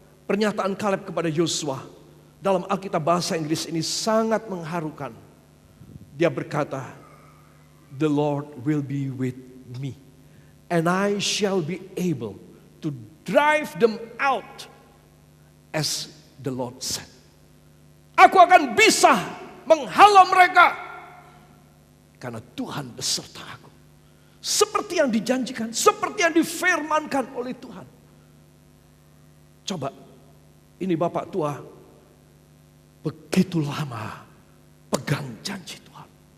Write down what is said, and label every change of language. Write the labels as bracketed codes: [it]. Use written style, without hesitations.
[id] Pernyataan Kaleb kepada Yosua dalam Alkitab bahasa Inggris ini sangat mengharukan. [en] Dia berkata, "The Lord will be with me, and I shall be able to drive them out as the Lord said." [id] Aku akan bisa menghalau mereka karena Tuhan beserta aku. Seperti yang dijanjikan, seperti yang difirmankan oleh Tuhan. Coba, ini bapak tua begitu lama pegang janji Tuhan.